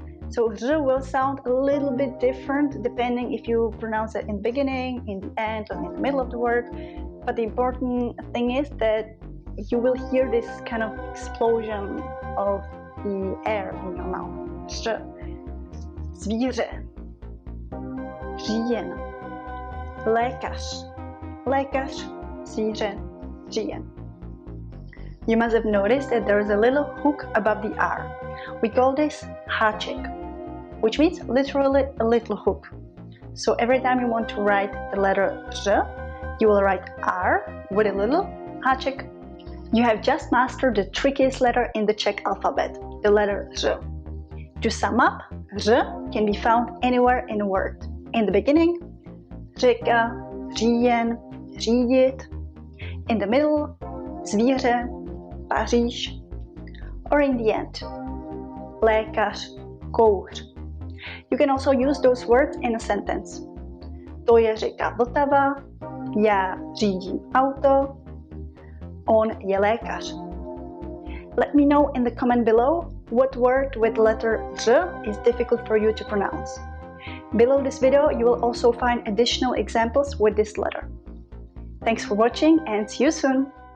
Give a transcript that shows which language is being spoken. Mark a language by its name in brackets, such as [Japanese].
[English] So R will sound a little bit different depending if you pronounce it in the beginning, in the end, or in the middle of the word. But the important thing is that you will hear this kind of explosion of the air in your mouth. R. [Czech] Zvíře, říjen, lékař, lékař, zvíře, říjen. [English] You must have noticed that there is a little hook above the R. We call this háček, which means literally a little hook. So every time you want to write the letter R, you will write R with a little háček. You have just mastered the trickiest letter in the Czech alphabet, the letter R. To sum up, R can be found anywhere in a word. In the beginning, řeka, říjen, řídit. In the middle, zvíře, Paříž. Or in the end, lékař, kouř. You can also use those words in a sentence. [Czech] To je řeka Vltava, já řídím auto, on je lékař. [English] Let me know in the comment below what word with letter R is difficult for you to pronounce. Below this video, you will also find additional examples with this letter. Thanks for watching and see you soon!